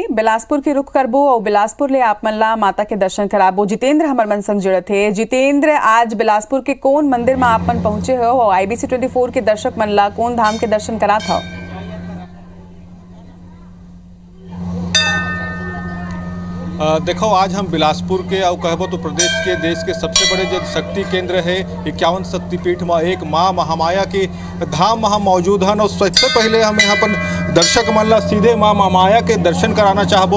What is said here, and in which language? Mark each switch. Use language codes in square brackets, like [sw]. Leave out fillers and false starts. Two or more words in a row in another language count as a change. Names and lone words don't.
[hne] बिलासपुर के रुख करबो और बिलासपुर ले आप मल्ला माता के दर्शन कराबो। जितेंद्र हमर मन संग जुड़े थे। जितेंद्र, आज बिलासपुर के कौन मंदिर में आप मन पहुंचे हो और IBC 24 के दर्शक मन ला कौन धाम के दर्शन करा था? देखो, आज हम बिलासपुर के और कहबो तो प्रदेश के देश के सबसे बड़े जो शक्ति केंद्र है 51 शक्तिपीठ में एक माँ महामाया के धाम वहाँ मौजूद हैं। और सबसे पहले हम यहाँ पर दर्शक मन ला सीधे माँ महामाया के दर्शन कराना चाहबो।